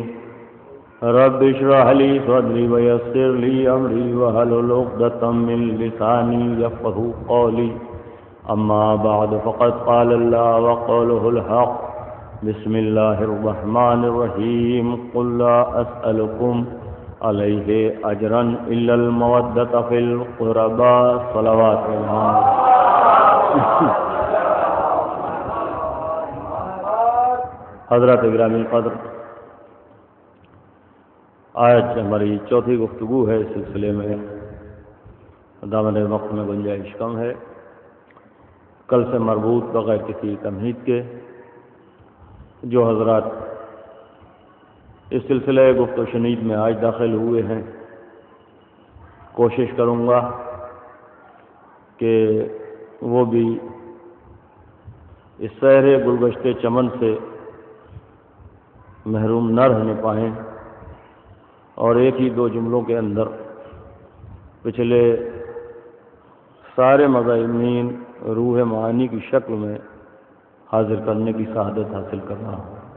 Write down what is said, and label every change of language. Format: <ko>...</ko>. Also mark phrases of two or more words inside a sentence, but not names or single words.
<ar>رب اشرح لي صدري ويسر لي أمري واحلل عقدة من لساني يفقهوا قولي. أما بعد فقد قال الله وقوله الحق. بسم الله الرحمن الرحيم. قل لا أسألكم عليه أجرا إلا المودة في القربى. صلوات الله.</ar> <ur>حضرات گرامی قدر، آج ہماری چوتھی گفتگو ہے اس سلسلے میں. دامن وقت میں گنجائش کم ہے. کل سے مربوط بغیر کسی تمہید کے جو حضرات اس سلسلے گفت و شنید میں آج داخل ہوئے ہیں، کوشش کروں گا کہ وہ بھی اس سحر گلگشتے چمن سے محروم نہ رہنے پائیں اور ایک ہی دو جملوں کے اندر پچھلے سارے مضامین روح معانی کی شکل میں حاضر کرنے کی سعادت حاصل کرنا ہو.</ur>